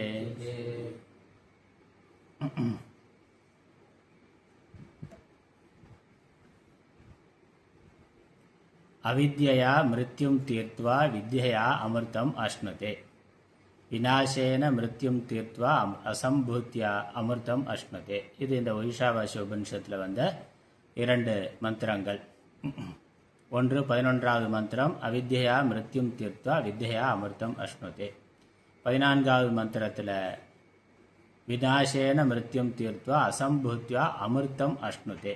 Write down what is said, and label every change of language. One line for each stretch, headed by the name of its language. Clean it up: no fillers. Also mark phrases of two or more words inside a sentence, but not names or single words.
Sanskrit: अविद्यया मृत्युं तीर्त्वा विद्यया अमृतम् अश्नुते। विनाशेन मृत्युं तीर्त्वा असंभूत्या अमृतम् अश्नुते.
Tamil: இது இந்த ஈஷாவாஸ்ய உபனிஷத்தில் வந்த 2 மந்திரங்கள். ஒன்று 11வது மந்திரம்
Sanskrit: अविद्या मृत्युं तीर्त्वा विद्या अमृतम् अश्नुते.
Tamil: 14வது மந்திரத்தில்
Sanskrit: विनाशेन मृत्युं तीर्त्वा असम्भूत्या अमृतम् अश्नुते.